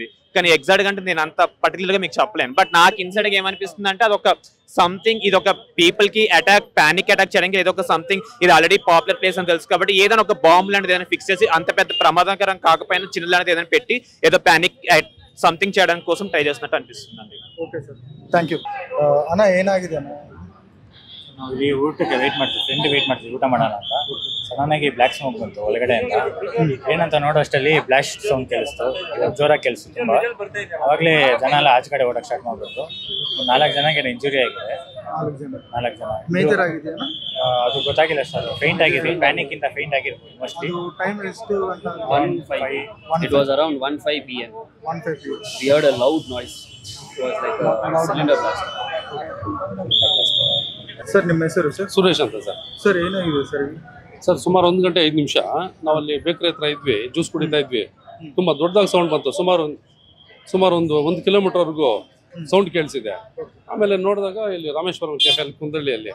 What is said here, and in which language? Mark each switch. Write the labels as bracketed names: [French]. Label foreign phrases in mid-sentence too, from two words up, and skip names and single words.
[Telugu] కానీ ఎగ్జాక్ట్ గా అంటే నేను అంత పర్టికులర్ గా మీకు చెప్పలేను. బట్ నాకు ఇన్సైడ్ గా ఏమనిపిస్తుంది అంటే అదొక సంథింగ్, ఇది ఒక పీపుల్ కి [English] panic attack [Telugu] చేయడానికి ఏదో ఒక సంథింగ్. ఇది ఆల్రెడీ పాపులర్ ప్లేస్ అని తెలుసు కాబట్టి ఏదైనా ఒక బాంబ్ లాంటిది ఏదైనా ఫిక్స్ చేసి అంత పెద్ద ప్రమాదకరం కాకపోయినా చిన్న లాంటిది ఏదైనా పెట్టి ఏదో [English] panic something [Telugu] చేయడానికి కోసం ಟ್ರೈ చేస్తున్నట్టు [Kannada] ಅನಿಸುತ್ತದೆ ಅಂడి. ಓಕೆ ಸರ್, [English] thank you. [Kannada] ಅಣ್ಣ ಏನಾಗಿದೆ ಅಣ್ಣ? ನಾವು ಇಲ್ಲಿ ಊಟಕ್ಕೆ ವೇಟ್ ಮಾಡ್ತೀವಿ, ಫ್ರೆಂಡ್ ವೇಟ್ ಮಾಡ್ತೀವಿ ಊಟ ಮಾಡೋಣ ಅಂತ. ಸಡನ್ ಆಗಿ [English] black smoke [Kannada] ಬಂತು ಒಳಗಡೆಯಿಂದ. ಏನಂತ ನೋಡೋ ಅಷ್ಟರಲ್ಲಿ [English] blast sound [Kannada] ಕೇಳಿಸ್ತು, ಜೋರಾಗಿ ಕೇಳಿಸ್ತು ತುಂಬ. ಅವಾಗಲೇ ಜನ ಎಲ್ಲ ಆಚೆ ಕಡೆ ಓಡಕ್ಕೆ ಸ್ಟಾರ್ಟ್ ಮಾಡ್ಬಿಟ್ಟು 4 ಜನಕ್ಕೆ ಇಂಜುರಿ ಆಗಿದೆ. 4 ಜನ ಮೇಜರ್ ಆಗಿದೆ. ಅದು ಗೊತ್ತಾಗಿಲ್ಲ ಸರ್, ಫೇಂಟ್ ಆಗಿದೆ, ಪ್ಯಾನಿಕ್ ಇಂದ ಫೇಂಟ್ ಆಗಿರ್ಬೋದು ಮೋಸ್ಟ್ಲಿ. ಟೈಮ್ ಎಷ್ಟು ಅಂತ? 1:05. [English] It was around 1:05 p.m. 1:05 p.m. We heard a loud noise. It was like a cylinder blast. [Kannada] ಸರ್ ನಿಮ್ಮ ಹೆಸರು ಸರ್? ಸುರೇಶ್ ಅಂತ ಸರ್. ಸರ್ ಏನಾಗಿದೆ ಸರ್? ಸರ್ ಸುಮಾರು 1 ಗಂಟೆ 5 ನಿಮಿಷ ನಾವಲ್ಲಿ ಬೇಕರಿ ಹತ್ರ ಇದ್ವಿ, ಜ್ಯೂಸ್ ಕುಡಿತಾ ಇದ್ವಿ. ತುಂಬ ದೊಡ್ಡದಾಗಿ ಸೌಂಡ್ ಬಂತು, ಸುಮಾರು ಒಂದು ಕಿಲೋಮೀಟರ್ವರೆಗೂ ಸೌಂಡ್ ಕೇಳಿಸಿದೆ. ಆಮೇಲೆ ನೋಡಿದಾಗ ಇಲ್ಲಿ ರಾಮೇಶ್ವರಂ ಕೆಫೆಯಲ್ಲಿ ಕುಂದಳ್ಳಿಯಲ್ಲಿ.